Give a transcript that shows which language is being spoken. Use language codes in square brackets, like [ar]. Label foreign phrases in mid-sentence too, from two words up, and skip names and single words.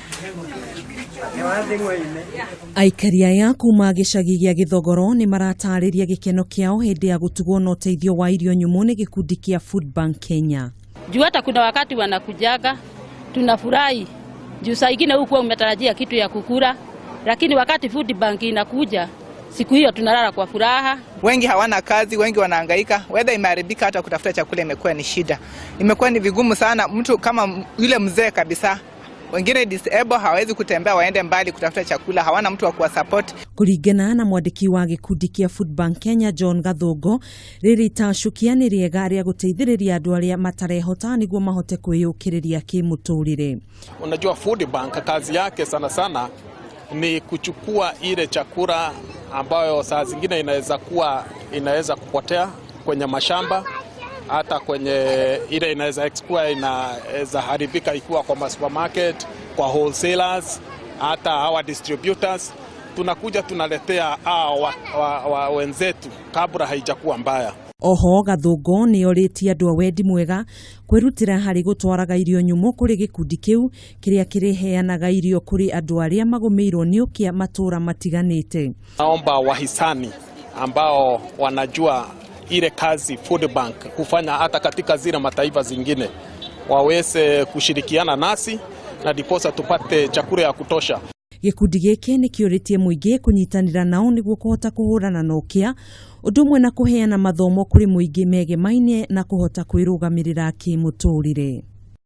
[ki] Aikari aya kuuma gicagi gia Githogoro ni maratarĩria gikeno kiao hindi ya gutugwo na uteithio wa irio nyumu ni gikundi kia Food Bank Kenya. [sw] Juu hata kuna wakati wanakujaga tunafurahi. Juu saa ingine huko umetarajia kitu ya kukula, lakini wakati Food Bank inakuja siku hiyo tunalala kwa furaha. Wengi hawana kazi, wengi wanahangaika. Weather imeharibika, hata kutafuta chakula imekuwa ni shida. Imekuwa ni vigumu sana, mtu kama yule mzee kabisa. Wengine disable hawezi kutembea waende mbali kutafuta chakula, hawana mtu wa kuwa support. [ki] Kuringana na mwandiki wa gikundi kia Food Bank Kenya John Githogoro, riri tacukia ni riega ria guteithiriria andu aria matarehota niguo mahote kwiyukiriria kimuturire. [sw] Unajua Food Bank kazi yake sana sana ni kuchukua ile chakula ambayo saa zingine inaweza kupotea kwenye mashamba, hata kwenye ile inaweza haribika ikiwa kwa supermarket, kwa wholesalers, hata hawa distributors. Tunakuja tunaletea wenzetu kabla haijakuwa mbaya. [ki] Oho Githogoro ni oritie andu a wendi mwega kwirutira hari gutwaraga irio nyumu kuri gikundi kiu kiria kiriheanaga irio kuri andu aria magumirwo ni ukia matura matiganite. [sw] Naomba wahisani ambao wanajua ile kazi Food Bank kufanya hata katika zile mataifa zingine waweze kushirikiana nasi na diposa tupate chakula ya kutosha. [ki] Gikundi giki nikiuritie muingi kunyitanira nao niguo kuhota kuhurana na ukia undu umwe na kuheana mathomo kuri muingi megemaine na kuhota kwirugamirira kimuturire.